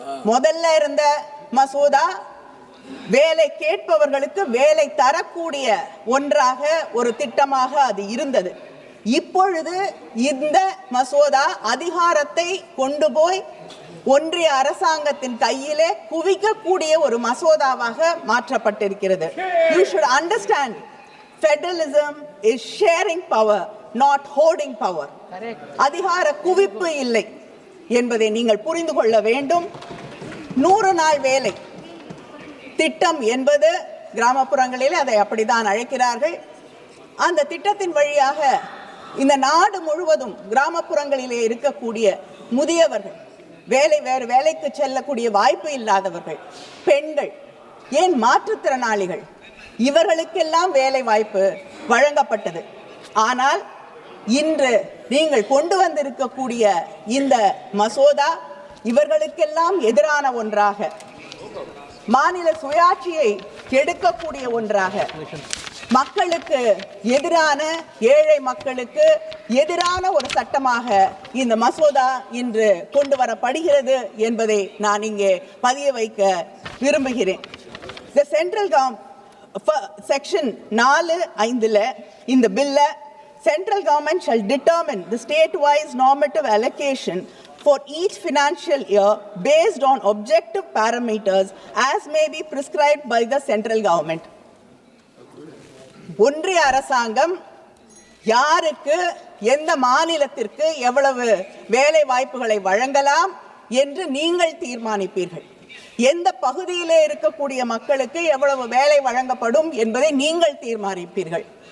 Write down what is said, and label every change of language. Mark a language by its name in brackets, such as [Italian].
[Tamil] முதல்ல இருந்த மசோதா வேலை கேட்பவர்களுக்கு வேலை தரக்கூடிய ஒன்றாக ஒரு திட்டமாக அது இருந்தது. இப்பொழுது இந்த மசோதா அதிகாரத்தை கொண்டு போய் ஒன்றிய அரசாங்கத்தின் கையிலே குவிக்கக்கூடிய ஒரு மசோதாவாக மாற்றப்பட்டிருக்கிறது. [English] You should understand, federalism is sharing power, not hoarding power. [Tamil] அதிகார குவிப்பு இல்லை என்பதை நீங்கள் புரிந்து கொள்ள வேண்டும். 100 நாள் வேலை திட்டம் என்பது கிராமப்புறங்களில் அதை அப்படித்தான் அழைக்கிறார்கள். அந்த திட்டத்தின் வழியாக இந்த நாடு முழுவதும் கிராமப்புறங்களிலே இருக்கக்கூடிய முதியவர்கள், வேறு வேலைக்கு செல்லக்கூடிய வாய்ப்பு இல்லாதவர்கள், பெண்கள், ஏன் மாற்றுத்திறனாளிகள், இவர்களுக்கெல்லாம் வேலை வாய்ப்பு வழங்கப்பட்டது. ஆனால் இன்று நீங்கள் கொண்டு வந்திருக்கக்கூடிய இந்த மசோதா இவர்களுக்கெல்லாம் எதிரான ஒன்றாக, மாநில சுயாட்சியை கெடுக்கக்கூடிய ஒன்றாக, மக்களுக்கு எதிரான, ஏழை மக்களுக்கு எதிரான ஒரு சட்டமாக இந்த மசோதா இன்று கொண்டு வரப்படுகிறது என்பதை நான் இங்கே பதிய வைக்க விரும்புகிறேன். [English] The central section 4(5) [Tamil] இந்த பில்ல, [English] central government shall determine the state-wise normative allocation for each financial year based on objective parameters as may be prescribed by the central government. [Tamil] ஒன்றிய அரசாங்கம் யாருக்கு, எந்த மாநிலத்திற்கு எவ்வளவு வேலை வாய்ப்புகளை வழங்கலாம் என்று நீங்கள் தீர்மானிப்பீர்கள். எந்த பகுதியிலே இருக்கக்கூடிய மக்களுக்கு எவ்வளவு வேலை வழங்கப்படும் என்பதை நீங்கள் தீர்மானிப்பீர்கள்.